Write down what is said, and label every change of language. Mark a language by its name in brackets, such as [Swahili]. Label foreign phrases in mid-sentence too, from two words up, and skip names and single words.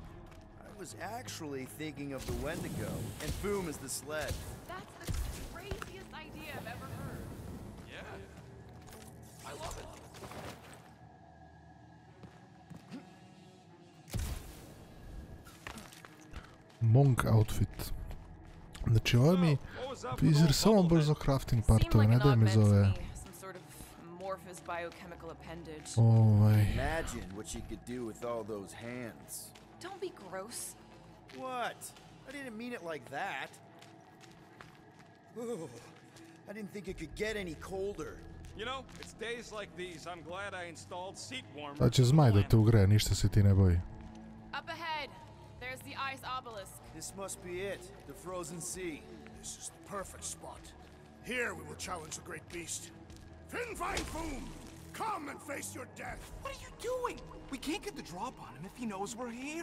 [English] I was actually thinking of the Wendigo, and Foom is the sled. That's the craziest idea I've ever heard. Yeah. I love it. Monk outfit. [Bosnian] Znači ovo mi vizir samo baš za [English] crafting partove, [Bosnian] ne daj mi za ove. [English] Some sort of amorphous biochemical appendage. Imagine what she could do with all those hands. Don't be gross. What? I didn't mean it like that. Ooh, I didn't think it could get any colder. You know, it's days like these I'm glad I installed seat warmers. [Bosnian] Da će zmaj da te ugre, ništa se ti ne boji. [English] Up ahead, there's the ice obelisk. This must be it, the frozen sea. This is the perfect spot. Here we will challenge the great beast. Finfine Foom! Come and face your death! What are you doing? We can't get the drop on him if he knows we're here.